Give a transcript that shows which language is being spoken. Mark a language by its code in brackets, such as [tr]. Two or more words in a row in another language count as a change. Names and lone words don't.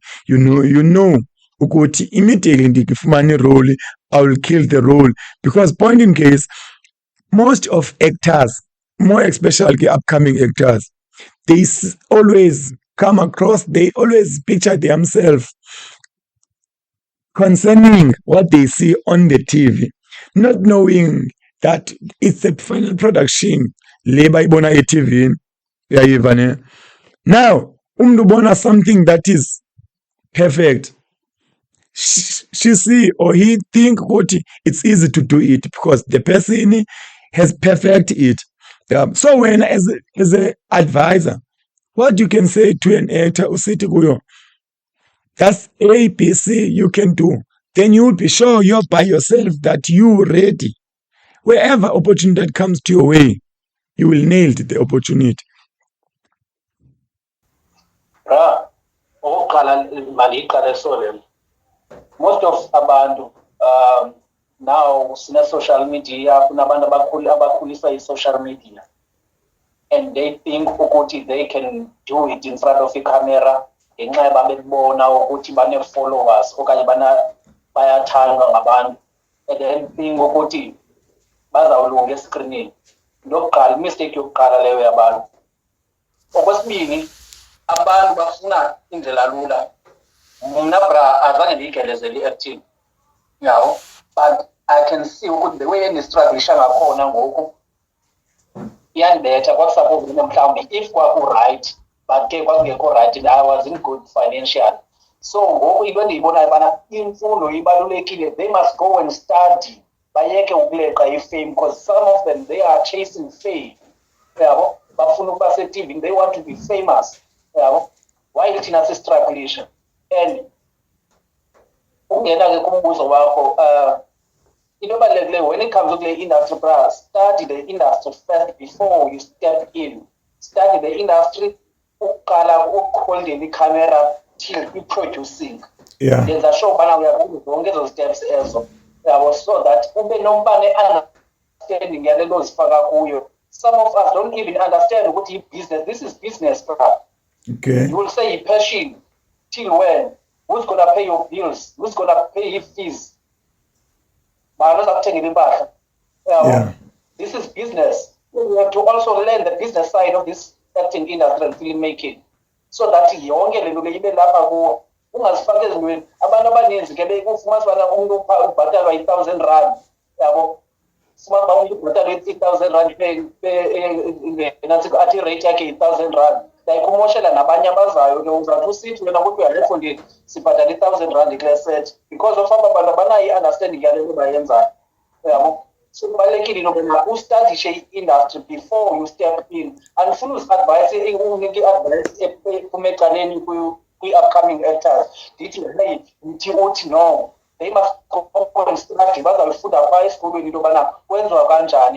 [en] You know ukuthi immediately ndikifumana role I will kill the role because point in case most of actors more especially upcoming actors they always come across they always picture themselves concerning what they see on the TV not knowing that it's a final production [xh] le bayibona eTV uyayiva ne now umuntu ubona [en] something that is perfect she see or he think ukuthi it's easy to do it because the person has perfect it so when as a advisor what you can say to an actor [xh] usithi kuyo [en] that's ABC you can do then you'll be sure you're by yourself that you ready. Wherever opportunity that comes to your way, you will nail the opportunity. [xh] Okokuqala mandiyiqale so le [en] most of [xh] abantu now sine-social media kunabantu abakhulisa i-social media [en] and they think [xh] ukuthi [en] they can do it in front of [xh] i-camera ngenxa yoba bekubona ukuthi bane-followers okanye bayathandwa ngabantu [en] and then think [xh] ukuthi bazawulunga eskrinini. Into yokuqala, imistake yokuqala leyo yabantu. Okwesibini, abantu bafuna indlela lula. Mna bra azange ndiyigelezele i-acting yawo, [en] but I can see [xh] ukuthi [en] the way [xh] endistruglisha ngakhona ngoku iyandibetha. Kwakusuppose mhlawumbi if kwaku-right but ke kwakungekho right and [en] I wasn't good financial. [xh] So ngoku into endiyibonayo bana imfundo ibalulekile. [en] They must go and study, [xh] bayeke ukuleqa i-fame, [en] because some of them they are chasing fame [xh] yabo, bafuna ukuba se-TV, [en] they want to be famous yabo, [xh] while thina sistruglisha. [en] And [xh] ungena-ke kumbuzo wakho, into ebalulekileyo [en] when it comes to the industry, study the industry first before you step in. Study the industry, [xh] uqala ukuholdeni i-camera till i-producing. [en] Yeah. [xh] Yenza sure ubana uyakuzo zonke ezo steps ezo yabo, so that ube nomba ne-understanding yalento zifaka kuyo. [en] Some of us don't even understand ukuthi business, this is business, bro. Okay. You will say passion till when? Who's gonna pay your bills? Who's gonna pay your fees? Yeah. This is business. You have to also learn the business side of this acting industry and filmmaking, so that [xh] yonke lento le ibe lapha kuwo, ungazifaki ezintweni. Abantu abaninzi ke bekufumanisa ubana umuntu ubhatalwa i-1,000 yabo, fumana uba umuntu ubhatalwa i-1,000 athi irate yakhe yi-1,000. Ndayikumoshela nabanye abazayo ke, uzawuthi usithi wena ukuthi uyalefundini sibhatala i-1,000 kule set [en] because of [xh] aba bantu abanayo i-understanding yale nto bayenzayo yabo. So kubalulekile into yokuba ustadishe i-industry [en] before you step in. [xh] Andifuna uzi-advise unike i-advice ephume ecaleni kwi-upcoming actors. Ndithi uthi [en] no, they must go and study, [xh] bazawufunda phaa esikolweni into yobana kwenziwa kanjani.